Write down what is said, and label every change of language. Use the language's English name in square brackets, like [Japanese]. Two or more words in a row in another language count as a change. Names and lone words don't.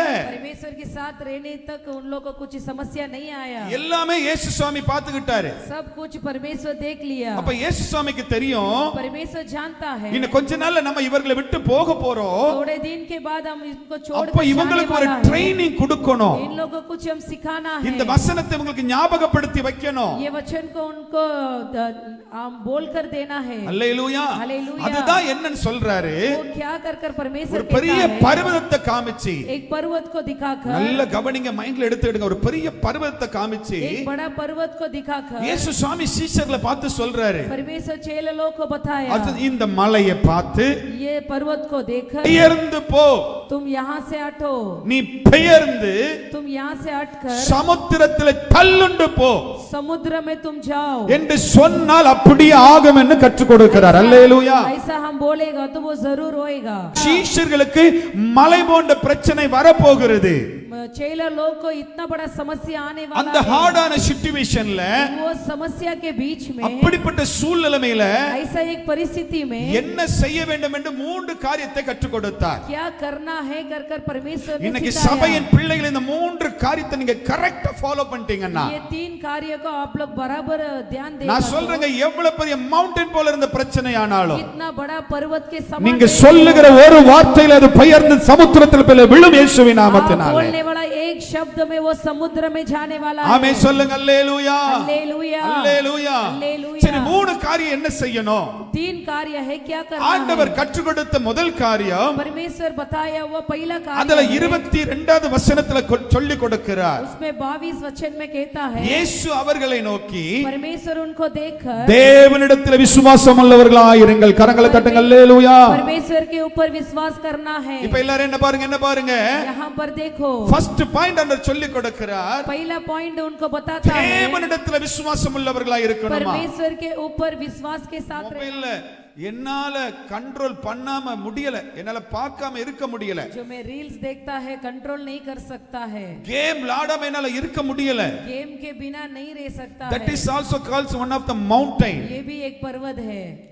[Hindi] परमेश्वर के साथ रहने तक उन लोग को कुछ समस्या नहीं आया [Tamil] எல்லாமே இயேசு சுவாமி பாத்துக்கிட்டாரு. [Hindi] सब कुछ परमेश्वर देख लिया [Tamil] அப்ப இயேசு சுவாமிக்கு தெரியும் [Hindi] परमेश्वर जानता है [Tamil] இன்னும் கொஞ்ச நாள்ல நம்ம இவர்களை விட்டு போக போறோம். [Hindi] थोड़े दिन के बाद हम इनको छोड़ [Tamil] அப்ப [Hindi] कर जाने [Tamil] இவங்களுக்கு ஒரு [Hindi] वाला है [Tamil] ட்ரைனிங் கொடுக்கணும். [Hindi] इन लोगों को कुछ हम सिखाना है [Tamil] இந்த வசனத்தை உங்களுக்கு ஞாபகப்படுத்தி வைக்கணும். [Hindi] ये वचन को उनको हम बोल कर देना है [Tamil] அல்லேலூயா. [Hindi] हालेलूया [Tamil] அதுதான் என்னன்னு சொல்றாரு. [Hindi] वो क्या कर कर परमेश्वर [Tamil] ஒரு பெரிய [Hindi] कहता है [Tamil] பர்வதத்தை காமிச்சு, [Hindi] एक पर्वत को दिखाकर [Tamil] நல்ல கவனிங்க, மைண்ட்ல எடுத்துடுங்க. ஒரு பெரிய பர்வதத்தை காமிச்சு [Hindi] एक बड़ा पर्वत को दिखाकर [Tamil] இயேசு சுவாமி சீஷர்களை பார்த்து சொல்றாரு, [Hindi] परमेश्वर चेले लोग को बताया [Tamil] அடுத்து இந்த மலையை பார்த்து [Hindi] ये पर्वत को देखकर [Tamil] பெயர்ந்து போ, [Hindi] तुम यहाँ से हटो [Tamil] நீ பெயர்ந்து [Hindi] तुम यहाँ से हटकर [Tamil] சமுத்திரத்திலே தள்ளுண்டு போ [Hindi] समुद्र में तुम जाओ [Tamil] என்று சொன்னால் அப்படியே ஆகும் என்று கற்றுக் கொடுக்கிறார். அல்லேலூயா. [Hindi] ऐसा हम बोलेगा तो वो जरूर होएगा [Tamil] சீஷர்களுக்கு மலை போன்ற பிரச்சனை வரப்போகிறது. [Hindi] चेला लोग को इतना बड़ा समस्या आने [Tamil] அந்த [Hindi] वाला है [English] hard situation, [Hindi] वो समस्या के बीच में [Tamil] அப்படிப்பட்ட சூழ்நிலையில [Hindi] ऐसा एक परिस्थिति में [Tamil] என்ன செய்ய வேண்டும் என்று மூன்று காரியத்தை கற்றுக் கொடுத்தார். [Hindi] क्या करना है कर कर परमेश्वर ने [Tamil] இன்னைக்கு [Hindi] सिखाया [Tamil] சபையின் பிள்ளைகள் இந்த மூன்று காரியத்தை நீங்க [English] correct follow [Tamil] பண்ணிட்டீங்கன்னா, [Hindi] ये तीन कार्य को आप लोग बराबर ध्यान देगा [Tamil] நான் சொல்றேங்க, எவ்வளவு பெரிய மவுண்டன் போல இருந்த பிரச்சனை ஆனாலும் [Hindi] कितना बड़ा पर्वत के समान [Tamil] நீங்க சொல்லுகிற ஒரு வார்த்தையில அது பெயர்ந்து சமுத்திரத்தில் போய் விழும் இயேசுவின் நாமத்தினாலே. [Hindi] बोलने वाला एक शब्द में वो समुद्र में जाने वाला है [Tamil] ஆமென் சொல்லுங்க. அல்லேலூயா அல்லேலூயா அல்லேலூயா. அல்லேலூயா. சரி, மூணு காரியம் என்ன செய்யணும்? [Hindi] तीन कार्य है क्या करना [Tamil] ஆண்டவர் [Hindi] है [Tamil] கற்றுக் கொடுத்த முதல் காரியம், [Hindi] परमेश्वर बताया वो पहला [Tamil] அதுல [Hindi] कार्य है [Tamil] 22வது வசனத்துல சொல்லி கொடுக்கிறார். [Hindi] उसमें 22 वचन में कहता है [Tamil] இயேசு அவர்களை நோக்கி, [Hindi] परमेश्वर उनको देखकर [Tamil] தேவனிடத்தில் விசுவாசம் உள்ளவர்களாயிருங்கள். கரங்களை தட்டுங்க. அல்லேலூயா. [Hindi] परमेश्वर के ऊपर विश्वास करना है [Tamil] இப்ப எல்லாரும் என்ன பாருங்க, என்ன பாருங்க, [Hindi] यहाँ पर देखो [English] first point [Tamil] அந்த சொல்லி கொடுக்கிறார், [Hindi] पहला पॉइंट उनको बताता है [Tamil] தேவனிடத்தில் விசுவாசம் உள்ளவர்களாயிருக்கணுமா. [Hindi] परमेश्वर के ऊपर विश्वास के साथ रहना। [Tamil] மொபைல்ல என்னால கண்ட்ரோல் பண்ணாம முடியல, என்னால பார்க்காம இருக்க முடியல, [Hindi] जो मैं रील्स देखता है कंट्रोल नहीं कर सकता है, [Tamil] கேம் விளையாடாம என்னால இருக்க முடியல. [Hindi] गेम के बिना नहीं रह सकता [English] That [Hindi] है, [English] is also called one of the mountain. [Hindi] ये भी एक पर्वत है.